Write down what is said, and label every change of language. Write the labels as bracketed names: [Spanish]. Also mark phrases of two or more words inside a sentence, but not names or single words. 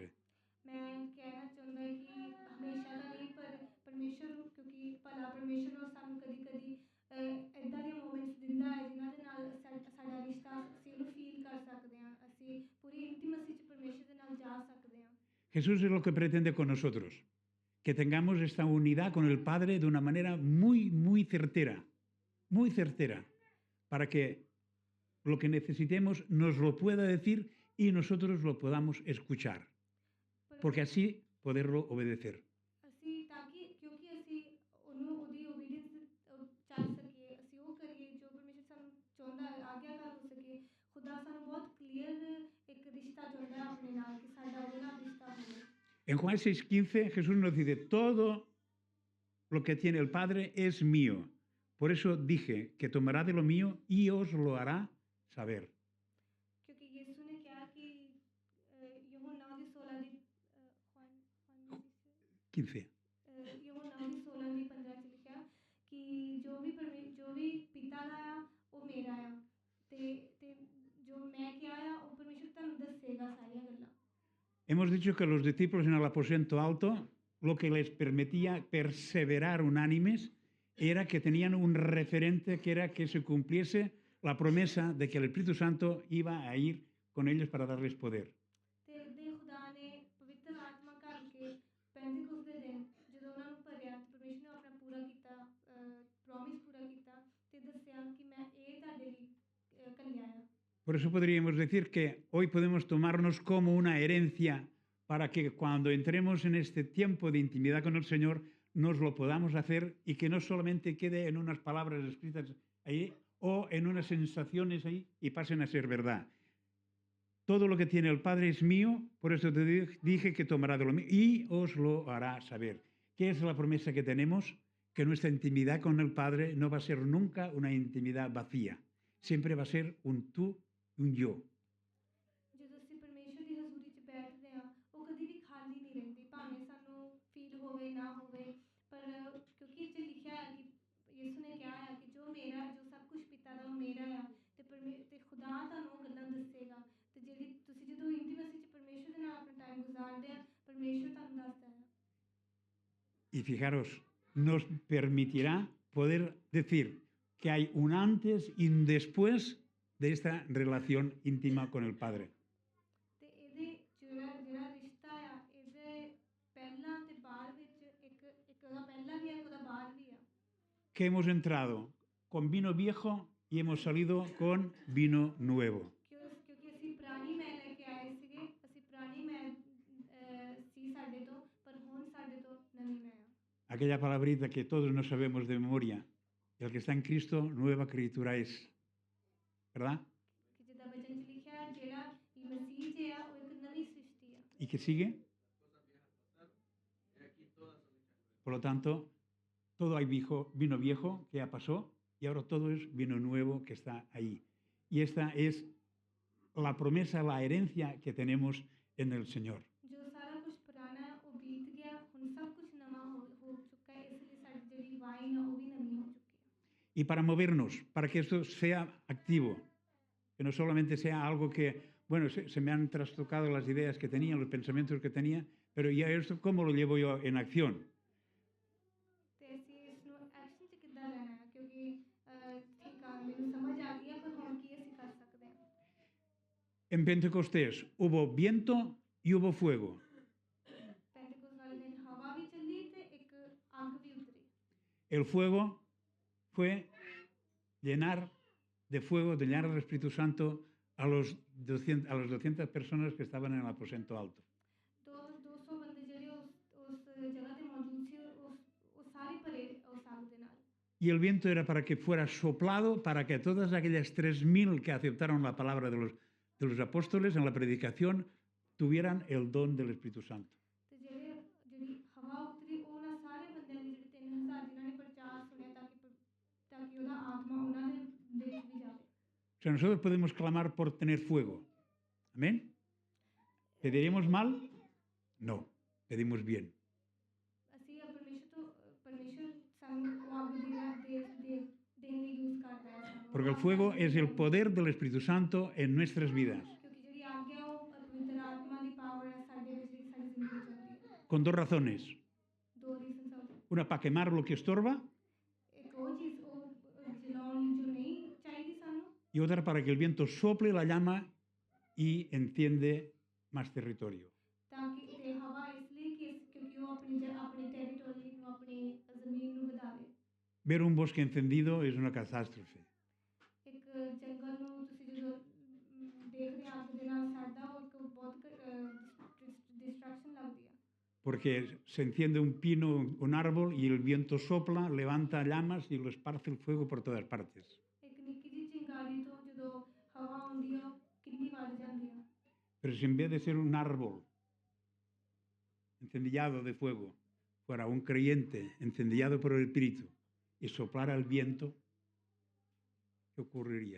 [Punjabi] ਮੈਂ ਕਹਿਣਾ ਚਾਹੁੰਦਾ ਕਿ ਹਮੇਸ਼ਾ ਦਾ ਨਹੀਂ ਪਰ ਪਰਮੇਸ਼ਰ ਕਿਉਂਕਿ ਭਲਾ ਪਰਮੇਸ਼ਰ ਉਹ ਸਾਨੂੰ ਕਦੀ ਕਦੀ ਇੱਦਾਂ ਦੇ ਮੋਮੈਂਟਸ ਦਿੰਦਾ ਹੈ ਜਿਨ੍ਹਾਂ ਦੇ ਨਾਲ ਸਾਡਾ ਰਿਸ਼ਤਾ ਅਸੀਂ ਉਹਨੂੰ ਫੀਲ ਕਰ ਸਕਦੇ ਹਾਂ ਅਸੀਂ ਪੂਰੀ ਇੰਟੀਮੇਸੀ 'ਚ ਪਰਮੇਸ਼ਰ ਦੇ ਨਾਲ ਜਾ ਸਕਦੇ ਹਾਂ [Spanish] Jesús es lo que pretende con nosotros, que tengamos esta unidad con el Padre de una manera muy certera, para que lo que necesitemos nos lo pueda decir y nosotros lo podamos escuchar, [Punjabi] ਪਰ [Spanish] porque así poderlo obedecer. [Punjabi] ਅਸੀਂ ਤਾਂ ਕਿ ਕਿਉਂਕਿ ਅਸੀਂ ਉਹਨੂੰ ਉਹਦੀ ਓਬੀਡੀਐਂਸ ਚੱਲ ਸਕੀਏ, ਅਸੀਂ ਉਹ ਕਰੀਏ ਜੋ ਪਰਮੇਸ਼ਰ ਸਾਨੂੰ ਚਾਹੁੰਦਾ ਹੈ, ਆਗਿਆਕਾਰ ਹੋ ਸਕੇ। ਖੁਦਾ ਸਾਨੂੰ ਬਹੁਤ ਕਲੀਅਰ ਇੱਕ ਰਿਸ਼ਤਾ ਚਾਹੁੰਦਾ ਹੈ ਆਪਣੇ ਨਾਲ, ਕਿ ਸਾਡਾ ਉਹਦੇ ਨਾਲ ਰਿਸ਼ਤਾ ਹੋਵੇ। [Spanish] En Juan 6:15 Jesús nos dice, todo lo que tiene el Padre es mío. Por eso dije que tomará de lo mío y os lo hará saber. [Punjabi] ਕਿਉਂਕਿ ਯਿਸੂ ਨੇ ਕਿਹਾ ਕਿ ਯਹੋਨਾ ਦੀ 16 ਦੀ ਖੁਆਨ 15. ਯਹੋਨਾ ਦੀ 16 ਦੀ 15 ਚ ਲਿਖਿਆ ਕਿ ਜੋ ਵੀ ਪਿਤਾ ਦਾ ਆ ਉਹ ਮੇਰਾ ਆ, ਤੇ ਜੋ ਮੈਂ ਕਿਹਾ ਆ ਉਹ ਪਰਮੇਸ਼ਰ ਤੁਹਾਨੂੰ ਦੱਸੇਗਾ ਸਾਰੀਆਂ ਗੱਲਾਂ। [Spanish] Hemos dicho que los discípulos en el aposento alto, lo que les permitía perseverar unánimes era que tenían un referente que era que se cumpliese la promesa de que el Espíritu Santo iba a ir con ellos para darles poder. [Punjabi] ਤੇ ਦੇ ਖੁਦਾ ਨੇ ਪਵਿੱਤਰ ਆਤਮਾ ਕਰਕੇ ਪੈਂਤੀਕੋਸ ਦੇ ਦਿਨ ਜਦੋਂ ਉਹਨਾਂ ਨੂੰ ਭਰਿਆ, ਪਰਮੇਸ਼ਰ ਨੇ ਆਪਣਾ ਪੂਰਾ ਕੀਤਾ, ਪ੍ਰੋਮਿਸ ਪੂਰਾ ਕੀਤਾ ਤੇ ਦੱਸਿਆ ਕਿ ਮੈਂ ਇਹ ਤੁਹਾਡੇ ਲਈ ਘੱਲਿਆ ਆ। [Spanish] Por eso podríamos decir que hoy podemos tomarnos como una herencia para que cuando entremos en este tiempo de intimidad con el Señor nos lo podamos hacer y que no solamente quede en unas palabras escritas ahí o en unas sensaciones ahí y pasen a ser verdad. Todo lo que tiene el Padre es mío, por eso te dije que tomará de lo mío y os lo hará saber. ¿Qué es la promesa que tenemos? Que nuestra intimidad con el Padre no va a ser nunca una intimidad vacía. Siempre va a ser un tú y un yo. [Punjabi] ਜਦੋਂ ਅਸੀਂ ਪਰਮੇਸ਼ਰ ਦੀ ਹਜ਼ੂਰੀ 'ਚ ਬੈਠਦੇ ਹਾਂ, ਉਹ ਕਦੀ ਵੀ ਖਾਲੀ ਨਹੀਂ ਰਹਿੰਦੀ, ਭਾਵੇਂ ਸਾਨੂੰ ਫੀਲ ਹੋਵੇ ਨਾ ਹੋਵੇ। ਪਰ ਕਿਉਂਕਿ ਇਹ 'ਚ ਲਿਖਿਆ ਹੈ ਕਿ ਯਿਸੂ ਨੇ ਕਿਹਾ ਹੈ ਕਿ ਜੋ ਮੇਰਾ, ਜੋ ਸਭ ਕੁਝ ਪਿਤਾ ਦਾ ਉਹ ਮੇਰਾ ਆ, ਤੇ ਖੁਦਾ ਤੁਹਾਨੂੰ ਉਹ ਗੱਲਾਂ ਦੱਸੇਗਾ। ਤੇ ਜਿਹੜੀ ਤੁਸੀਂ ਜਦੋਂ ਇੰਟੀਮੇਸੀ 'ਚ ਪਰਮੇਸ਼ਰ ਦੇ ਨਾਲ ਆਪਣਾ ਟਾਈਮ ਗੁਜ਼ਾਰਦੇ ਆ, ਪਰਮੇਸ਼ਰ ਤੁਹਾਨੂੰ ਦੱਸਦਾ ਹੈ। [Spanish] Y fijaros, nos permitirá poder decir que hay un antes y un después de esta relación íntima con el Padre. [Punjabi] ਤੇ ਇਹਦੇ ਜਿਹੜਾ ਰਿਸ਼ਤਾ ਆ, ਇਹਦੇ ਪਹਿਲਾਂ ਤੇ ਬਾਅਦ ਵਿੱਚ ਇੱਕ ਉਹਦਾ ਪਹਿਲਾਂ ਵੀ ਆ, ਉਹਦਾ ਬਾਅਦ ਵੀ ਆ। [Spanish] Que hemos entrado con vino viejo y hemos salido con vino nuevo. [Punjabi] ਕਿਉਂਕਿ ਅਸੀਂ ਪੁਰਾਣੀ ਮੈਲ ਲੈ ਕੇ ਆਏ ਸੀਗੇ, ਅਸੀਂ ਪੁਰਾਣੀ ਮੈਲ ਸੀ ਸਾਡੇ ਤੋਂ, ਪਰ ਹੁਣ ਸਾਡੇ ਤੋਂ ਨਵੀਂ ਮੈਲ ਆ। [Spanish] Aquella palabrita que todos no sabemos de memoria, el que está en Cristo, nueva criatura es. ¿Verdad? [Punjabi] ਕਿ ਜਿੱਦਾਂ ਵਚਨ 'ਚ ਲਿਖਿਆ ਹੈ, ਜਿਹੜਾ ਮਸੀਹ 'ਚ ਆ ਉਹ ਇੱਕ ਨਵੀਂ ਸ੍ਰਿਸ਼ਟੀ ਆ। [Spanish] ¿Y qué sigue? Por lo tanto, todo hay vino viejo que ya pasó y ahora todo es vino nuevo que está ahí. Y esta es la promesa, la herencia que tenemos en el Señor. [Punjabi] ਜੋ ਸਾਰਾ ਕੁਝ ਪੁਰਾਣਾ ਹੈ ਉਹ ਬੀਤ ਗਿਆ, ਹੁਣ ਸਭ ਕੁਝ ਨਵਾਂ ਹੋ ਚੁੱਕਾ ਹੈ, ਇਸ ਲਈ ਸਾਡੀ ਜਿਹੜੀ ਵਾਈਨ ਆ ਉਹ ਵੀ ਨਵੀਂ ਹੋ ਚੁੱਕੀ ਹੈ। [Spanish] Y para movernos, para que esto sea activo, que no solamente sea algo que, bueno, se me han trastocado las ideas que tenía, los pensamientos que tenía, pero ya esto, ¿cómo lo llevo yo en acción? [Punjabi] ਤੇ ਅਸੀਂ ਇਸ ਨੂੰ ਐਕਸ਼ਨ 'ਚ ਕਿੱਦਾਂ ਲੈਣਾ ਹੈ, ਕਿਉਂਕਿ ਠੀਕ ਆ, ਮੈਨੂੰ ਸਮਝ ਆ ਗਈ ਹੈ, ਪਰ ਹੁਣ ਕੀ ਅਸੀਂ ਕਰ ਸਕਦੇ ਹਾਂ। [Spanish] En Pentecostés hubo viento y hubo fuego. [Punjabi] ਪੈਂਤੀਕੋਸ ਵਾਲੇ ਦਿਨ ਹਵਾ ਵੀ ਚੱਲੀ ਤੇ ਇੱਕ ਅੱਗ ਵੀ ਉਤਰੀ। [Spanish] El fuego fue llenar de fuego, de llenar el Espíritu Santo a las 200 personas que estaban en el aposento alto. [Punjabi] 200 ਬੰਦੇ ਜਿਹੜੇ ਉਸ ਜਗ੍ਹਾ ਤੇ ਮੌਜੂਦ ਸੀ, ਉਹ ਸਾਰੇ ਭਰੇ ਉਸ ਅੱਗ ਦੇ ਨਾਲ। [Spanish] Y el viento era para que fuera soplado, para que todas aquellas 3.000 que aceptaron la palabra de los apóstoles en la predicación tuvieran el don del Espíritu Santo. [Punjabi] ਤੇ ਜਿਹੜੀ ਹਵਾ ਉਤਰੀ, ਉਹਨਾਂ ਸਾਰੇ ਬੰਦਿਆਂ ਦੀ, ਜਿਹੜੇ 3000 ਜਿਨ੍ਹਾਂ ਨੇ ਪ੍ਰਚਾਰ ਸੁਣਿਆ, ਤਾਂ ਕਿ ਉਹਦਾ ਆਤਮਾ ਉਹਨਾਂ ਦੇ ਵਿੱਚ ਵੀ ਜਾਵੇ। [Spanish] O sea, nosotros podemos clamar por tener fuego. ¿Amén? ¿Pediríamos mal? No, pedimos bien. [Punjabi] ਅਸੀਂ ਪਰਮੇਸ਼ਰ ਸਾਨੂੰ ਉਹ ਅੱਗ ਦੇਣ ਲਈ ਯੂਜ਼ ਕਰਦਾ ਹੈ ਸਾਨੂੰ। [Spanish] Porque el fuego es el poder del Espíritu Santo en nuestras vidas. [Punjabi] ਕਿਉਂਕਿ ਜਿਹੜੀ ਅੱਗ ਹੈ ਉਹ ਪਵਿੱਤਰ ਆਤਮਾ ਦੀ ਪਾਵਰ ਹੈ ਸਾਡੇ ਵਿੱਚ, ਜਿਹੜੀ ਸਾਡੀ ਜ਼ਿੰਦਗੀ 'ਚ ਹੁੰਦੀ ਹੈ। [Spanish] Con dos razones. [Punjabi] ਦੋ ਰੀਜ਼ਨਸ ਆ। [Spanish] Una para quemar lo que estorba [Punjabi] ਇੱਕ ਉਹ ਚੀਜ਼ ਉਹ ਜਲਾਉਣ ਜੋ ਨਹੀਂ ਚਾਹੀਦੀ ਸਾਨੂੰ, [Spanish] y otra para que el viento sople la llama y enciende más territorio. [Punjabi] ਤਾਂ ਕਿ ਤੇ ਹਵਾ ਇਸ ਲਈ ਕਿ ਕਿਉਂਕਿ ਉਹ ਆਪਣੇ [Spanish] Ver un bosque encendido es una catástrofe, [Punjabi] ਇੱਕ ਜੰਗਲ ਨੂੰ ਤੁਸੀਂ ਜਦੋਂ ਦੇਖਦੇ ਆ ਅੱਗ ਦੇ ਨਾਲ ਸੜਦਾ ਉਹ ਇੱਕ ਬਹੁਤ ਡਿਸਟਰੈਕਸ਼ਨ ਲੱਗਦੀ ਆ [Spanish] porque se enciende un pino, un árbol, y el viento sopla, levanta llamas y lo esparce el fuego por todas partes. [Punjabi] ਇੱਕ ਨਿੱਕੀ ਜਿਹੀ ਚਿੰਗਾਰੀ ਤੋਂ ਜਦੋਂ ਹਵਾ ਆਉਂਦੀ ਆ ਉਹ ਕਿੰਨੀ ਵੱਧ ਜਾਂਦੀ ਆ [Spanish] Pero si en vez de ser un árbol encendillado de fuego, fuera un creyente encendillado por el Espíritu y soplara el viento, ¿qué ocurriría?